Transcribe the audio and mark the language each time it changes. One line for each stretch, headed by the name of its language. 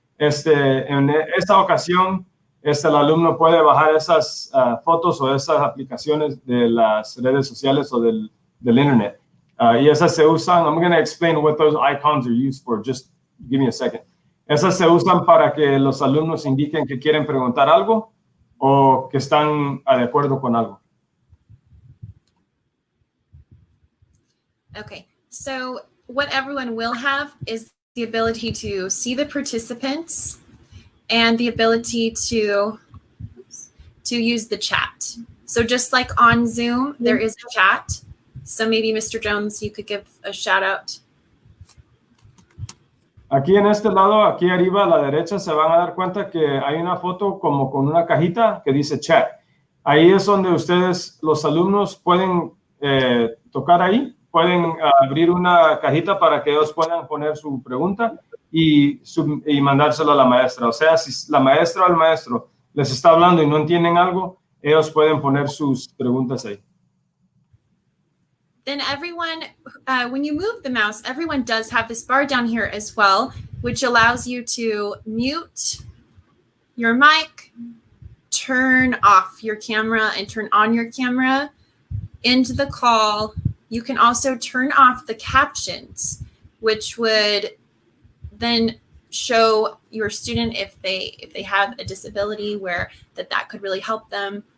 Spanish: En esta ocasión, el alumno puede bajar esas fotos o esas aplicaciones de las redes sociales o del internet. Y esas se usan,
English: I'm going to explain what those icons are used for, just give me a second.
Spanish: Esas se usan para que los alumnos indiquen que quieren preguntar algo o que están de acuerdo con algo.
English: Okay, so what everyone will have is the ability to see the participants and the ability to use the chat. So just like on Zoom, there is a chat. So maybe Mr. Jones, you could give a shout out.
Spanish: Aquí en este lado, aquí arriba a la derecha, se van a dar cuenta que hay una foto como con una cajita que dice chat. Ahí es donde ustedes, los alumnos, pueden tocar ahí, pueden abrir una cajita para que ellos puedan poner su pregunta y mandárselo a la maestra. O sea, si la maestra o el maestro les está hablando y no entienden algo, ellos pueden poner sus preguntas ahí.
English: Then everyone, when you move the mouse, everyone does have this bar down here as well, which allows you to mute your mic, turn off your camera, and turn on your camera. End the call. You can also turn off the captions, which would then show your student if they have a disability where that could really help them.